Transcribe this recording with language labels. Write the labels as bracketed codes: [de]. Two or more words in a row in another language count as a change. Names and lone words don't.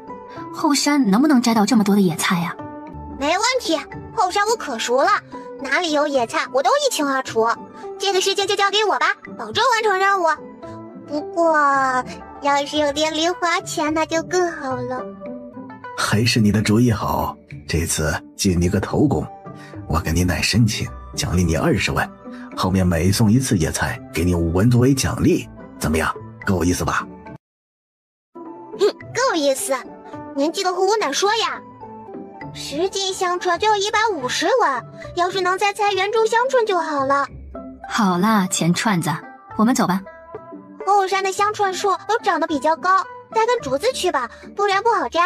[zh] 後山能不能摘到這麼多的野菜呀？沒問題，後山我可熟了，哪裡有野菜我都一清二楚。這個事情就交給我吧，保證完成任務。不過要是有點零花錢那就更好了。還是你的主意好，這次進你個頭功，我跟你奶申請獎勵你20文，後面每送一次野菜給你5文作為獎勵，怎麼樣？夠意思吧？夠意思，您記得和我奶說呀。10斤香椿就要150文，要是能在菜園種香椿就好了。好啦，錢串子，我們走吧。後山的香椿樹都長得比較高，帶根竹子去吧，不然不好摘。